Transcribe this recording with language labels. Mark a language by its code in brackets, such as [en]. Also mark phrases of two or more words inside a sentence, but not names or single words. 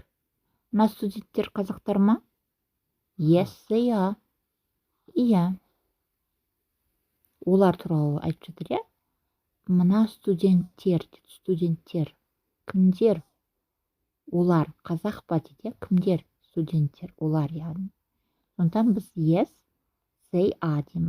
[kk] Мына студенттер қазақтар ма? [en] Yes, they are. [kk] Иә. Олар туралы айтып жатыр, иә? Мына студенттер. Кімдер? Олар қазақ па дейді, кімдер? Студенттер, олар яғни. Сондықтан біз [en] yes, they are [kk] дейміз.